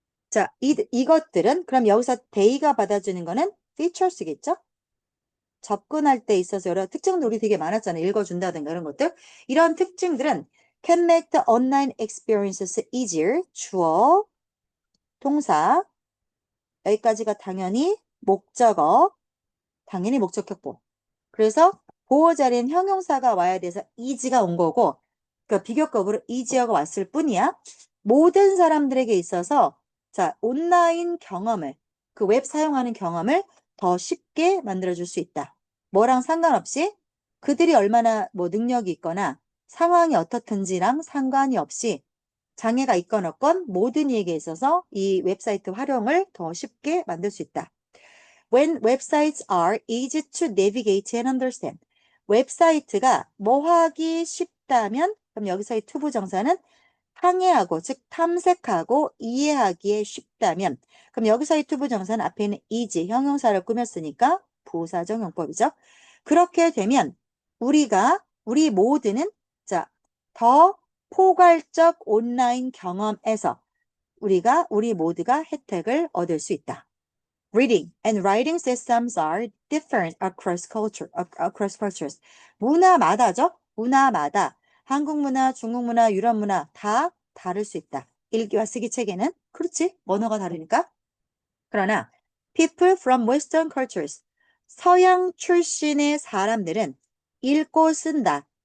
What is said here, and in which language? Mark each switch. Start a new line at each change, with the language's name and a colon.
Korean: 자, 이것들은 그럼 여기서 데이가 받아주는 거는 features겠죠? 접근할 때 있어서 여러 특징도 우리 되게 많았잖아요. 읽어준다든가 이런 것들. 이런 특징들은
English: can make the online experiences easier.
Korean: 주어, 동사. 여기까지가 당연히 목적어. 당연히 목적격보. 그래서 보호 자리엔 형용사가 와야 돼서 easy가 온 거고 그러니까 비교급으로 easier가 왔을 뿐이야. 모든 사람들에게 있어서 자 온라인 경험을 그 웹 사용하는 경험을 더 쉽게 만들어줄 수 있다. 뭐랑 상관없이 그들이 얼마나 뭐 능력이 있거나 상황이 어떻든지랑 상관이 없이 장애가 있건 없건 모든 이에게 있어서 이 웹사이트 활용을 더 쉽게 만들 수 있다.
English: When websites are easy to navigate and understand.
Korean: 웹사이트가 뭐 하기 쉽다면 그럼 여기서의 투부정사는 항해하고 즉 탐색하고 이해하기에 쉽다면 그럼 여기서의 투부정사는 앞에 있는 easy 형용사를 꾸몄으니까 부사적 용법이죠. 그렇게 되면 우리 모두는 더 포괄적 온라인 경험에서 우리 모두가 혜택을 얻을 수 있다.
English: Reading and writing systems are different across cultures.
Korean: 문화마다죠? 문화마다. 한국 문화, 중국 문화, 유럽 문화 다 다를 수 있다. 읽기와 쓰기 체계는? 그렇지. 언어가 다르니까. 그러나
English: people from Western cultures,
Korean: 서양 출신의 사람들은 읽고 쓴다.